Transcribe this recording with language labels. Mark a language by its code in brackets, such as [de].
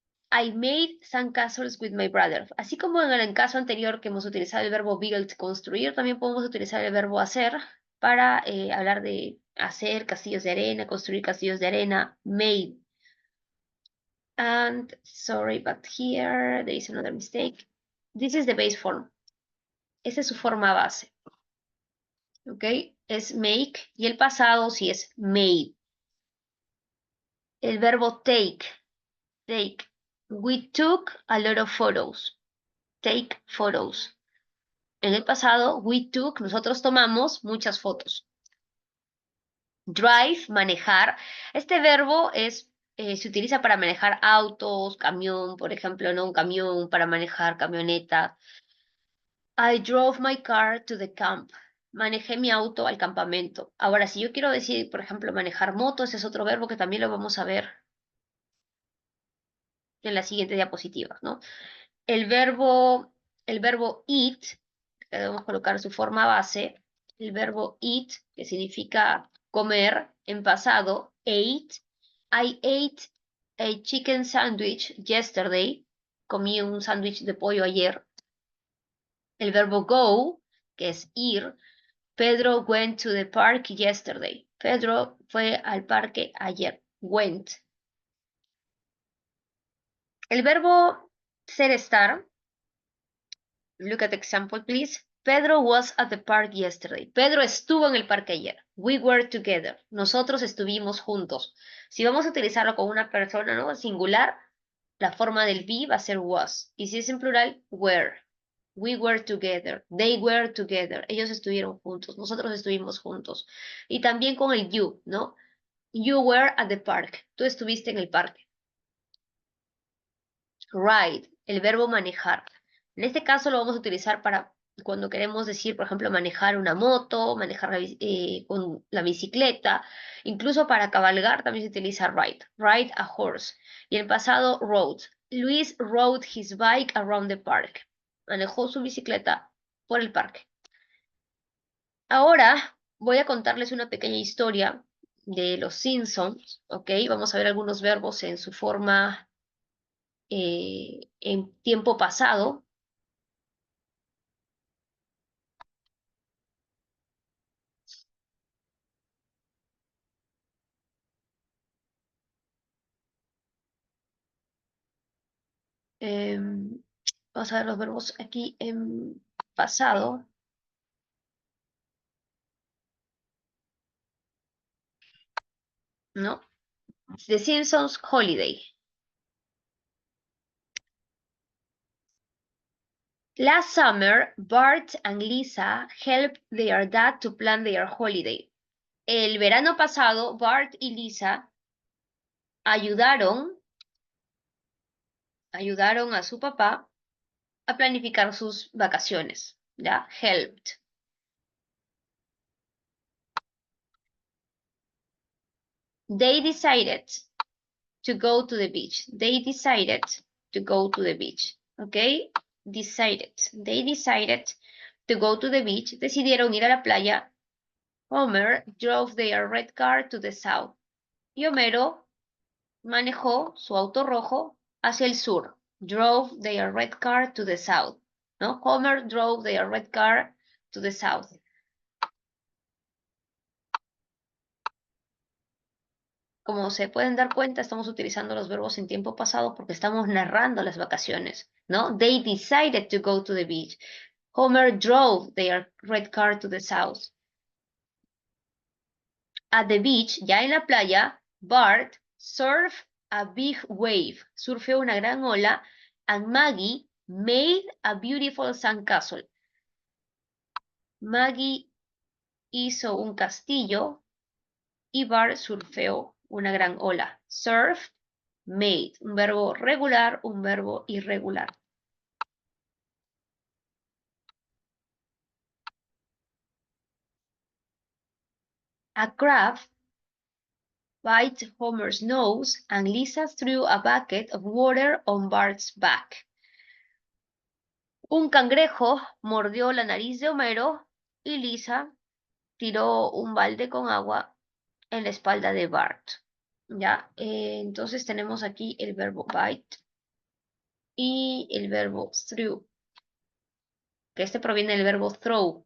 [en] I made sandcastles with my brother. [es] Así como en el caso anterior que hemos utilizado el verbo build, construir, también podemos utilizar el verbo hacer para hablar de hacer castillos de arena, construir castillos de arena, made. [en] And sorry, but here there is another mistake. This is the base form. [es] Esa es su forma base. ¿Ok? Es make y el pasado sí es made. El verbo [en] take. Take. We took a lot of photos. Take photos. [es] En el pasado, [en] we took, [es] nosotros tomamos muchas fotos. Drive, manejar. Este verbo se utiliza para manejar autos, camión, por ejemplo, ¿no? Un camión para manejar camioneta. [en] I drove my car to the camp. [es] Manejé mi auto al campamento. Ahora, si yo quiero decir, por ejemplo, manejar motos, es otro verbo que también lo vamos a ver en la siguiente diapositiva, ¿no? El verbo, el verbo eat, que debemos colocar su forma base, el verbo eat, que significa comer, en pasado, ate. [en] I ate a chicken sandwich yesterday. [es] Comí un sándwich de pollo ayer. El verbo go, que es ir. [en] Pedro went to the park yesterday. [es] Pedro fue al parque ayer. [en] Went. [es] El verbo ser estar. [en] Look at example, please. Pedro was at the park yesterday. [es] Pedro estuvo en el parque ayer. [en] We were together. [es] Nosotros estuvimos juntos. Si vamos a utilizarlo con una persona, ¿no? Singular, la forma del be va a ser was. Y si es en plural, were. [en] We were together. They were together. [es] Ellos estuvieron juntos. Nosotros estuvimos juntos. Y también con el you, ¿no? [en] You were at the park. [es] Tú estuviste en el parque. Ride, el verbo manejar. En este caso lo vamos a utilizar para cuando queremos decir, por ejemplo, manejar una moto, manejar con la bicicleta, incluso para cabalgar también se utiliza ride, [en] ride a horse. [es] Y en pasado, rode. [en] Luis rode his bike around the park. [es] Manejó su bicicleta por el parque. Ahora voy a contarles una pequeña historia de los Simpsons, ¿ok? Vamos a ver algunos verbos en su forma en tiempo pasado. Em, Vamos a ver los verbos aquí en pasado, ¿no? [en] The Simpsons Holiday. Last summer, Bart and Lisa helped their dad to plan their holiday. [es] El verano pasado, Bart y Lisa ayudaron a su papá a planificar sus vacaciones, ¿ya? [en] Helped. They decided to go to the beach. They decided to go to the beach. ¿Ok? Decided. They decided to go to the beach. [es] Decidieron ir a la playa. [en] Homer drove their red car to the south. [es] Y Homero manejó su auto rojo hacia el sur. [en] Drove their red car to the south. ¿No? Homer drove their red car to the south. [es] Como se pueden dar cuenta, estamos utilizando los verbos en tiempo pasado porque estamos narrando las vacaciones, ¿no? [en] They decided to go to the beach. Homer drove their red car to the south. At the beach, [es] ya en la playa, [en] Bart surfed a big wave, [es] surfeó una gran ola, [en] and Maggie made a beautiful sandcastle. [es] Maggie hizo un castillo y Bart surfeó una gran ola. Surf, made, un verbo regular, un verbo irregular. [en] A crab bit Homer's nose and Lisa threw a bucket of water on Bart's back. [es] Un cangrejo mordió la nariz de Homero y Lisa tiró un balde con agua en la espalda de Bart. ¿Ya? Entonces tenemos aquí el verbo bite y el verbo threw, que este proviene del verbo throw.